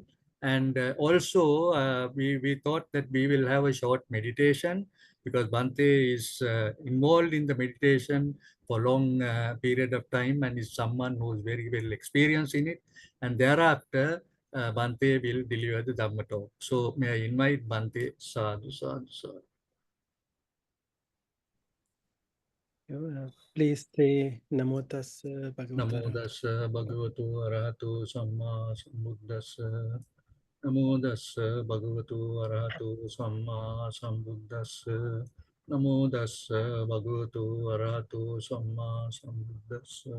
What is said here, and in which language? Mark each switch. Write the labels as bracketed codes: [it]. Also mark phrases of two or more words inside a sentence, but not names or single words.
[en] And also, we thought that we will have a short meditation, because Bhante is involved in the meditation for a long period of time and is someone who is very well experienced in it. And thereafter, Bhante will deliver the Dhamma talk. So may I invite Bhante. [pi] Sadhu, sadhu, sadhu. [en] Please say [pi] Namo Tassa Namo Bhagavata. Tassa Bhagavato Arahato Samma Sambuddhassa. Namo Tassa Bhagavato Arahato Samma Sambuddhassa. Namo Tassa Bhagavato Arahato Samma Sambuddhassa.